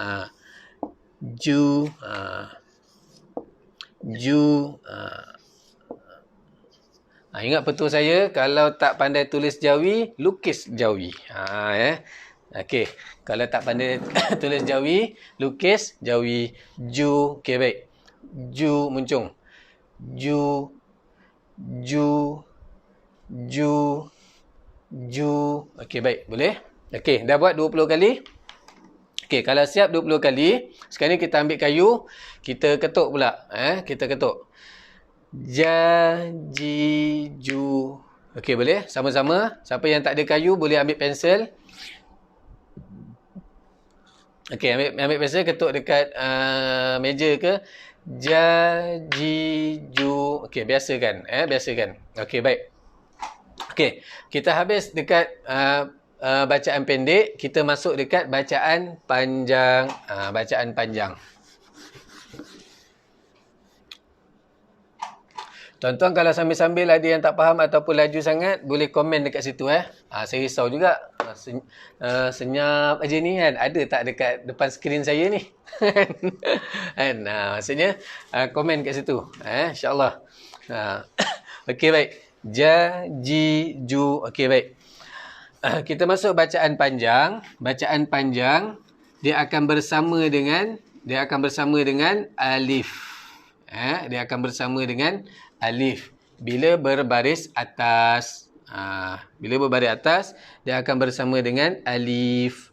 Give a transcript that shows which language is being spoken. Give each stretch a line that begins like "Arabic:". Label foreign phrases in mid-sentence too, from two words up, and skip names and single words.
Malay: Ju Ju. Ingat petua saya, kalau tak pandai tulis Jawi, lukis Jawi. Okey, kalau tak pandai tulis Jawi, lukis Jawi. Ju. Okey, baik. Ju muncung. Ju. Ju. Ju. Ju. Okey, baik. Boleh? Okey, dah buat 20 kali. Okey, kalau siap 20 kali, sekarang ni kita ambil kayu, kita ketuk pula. Kita ketuk. Ja, ji, ju. Okey, boleh? Sama-sama. Siapa yang tak ada kayu, boleh ambil pensel. Okey, ambil pensel, ketuk dekat meja ke. Ja, ji, ju. Okey, biasakan. Biasakan. Okey, baik. Okey, kita habis dekat bacaan pendek, kita masuk dekat bacaan panjang. Bacaan panjang. Tuan-tuan kalau sambil-sambil ada yang tak faham ataupun laju sangat, boleh komen dekat situ. Saya risau juga. Senyap aja ni kan. Ada tak dekat depan skrin saya ni? Maksudnya, komen kat situ. InsyaAllah. Okey, baik. Ja, ji, ju. Okey, baik. Kita masuk bacaan panjang. Bacaan panjang, dia akan bersama dengan alif. Dia akan bersama dengan alif. Bila berbaris atas. Bila berbaris atas, dia akan bersama dengan alif.